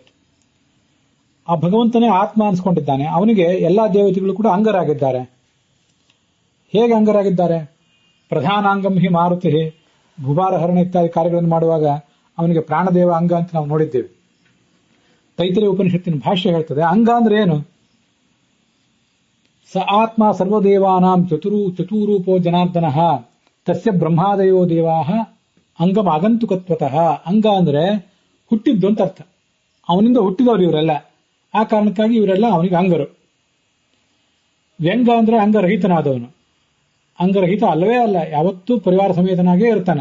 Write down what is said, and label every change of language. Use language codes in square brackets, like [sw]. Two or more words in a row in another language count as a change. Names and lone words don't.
[kn] ಆ ಭಗವಂತನೇ ಆತ್ಮ ಅನ್ಸ್ಕೊಂಡಿದ್ದಾನೆ. ಅವನಿಗೆ ಎಲ್ಲಾ ದೇವತೆಗಳು ಕೂಡ ಅಂಗರಾಗಿದ್ದಾರೆ. ಹೇಗೆ ಅಂಗರಾಗಿದ್ದಾರೆ? [sa] ಪ್ರಧಾನಾಂಗಂ ಹಿ ಮಾರುತಿ, [kn] ಭೂಭಾರಹರಣ ಇತ್ಯಾದಿ ಕಾರ್ಯಗಳನ್ನು ಮಾಡುವಾಗ ಅವನಿಗೆ ಪ್ರಾಣದೇವ ಅಂಗ ಅಂತ ನಾವು ನೋಡಿದ್ದೇವೆ. ತೈತ್ರಿಯ ಉಪನಿಷತ್ತಿನ ಭಾಷ್ಯ ಹೇಳ್ತದೆ, ಅಂಗ ಅಂದ್ರೆ ಏನು? [sa] ಸ ಆತ್ಮ ಸರ್ವದೇವಾನಾಂ ಚತುರೂಪೋ ಜನಾರ್ದನ ತಸ್ಯ ಬ್ರಹ್ಮಾದಯೋ ದೇವಾ ಅಂಗಮ ಆಗಂತುಕತ್ವತಃ. [kn] ಅಂಗ ಅಂದ್ರೆ ಹುಟ್ಟಿದ್ದು ಅಂತ ಅರ್ಥ. ಅವನಿಂದ ಹುಟ್ಟಿದವರು ಇವರೆಲ್ಲ. ಆ ಕಾರಣಕ್ಕಾಗಿ ಇವರೆಲ್ಲ ಅವನಿಗೆ ಅಂಗರು. ವ್ಯಂಗ ಅಂದ್ರೆ ಅಂಗರಹಿತನಾದವನು. ಅಂಗರಹಿತ ಅಲ್ಲವೇ ಅಲ್ಲ, ಯಾವತ್ತೂ ಪರಿವಾರ ಸಮೇತನಾಗೇ ಇರ್ತಾನೆ.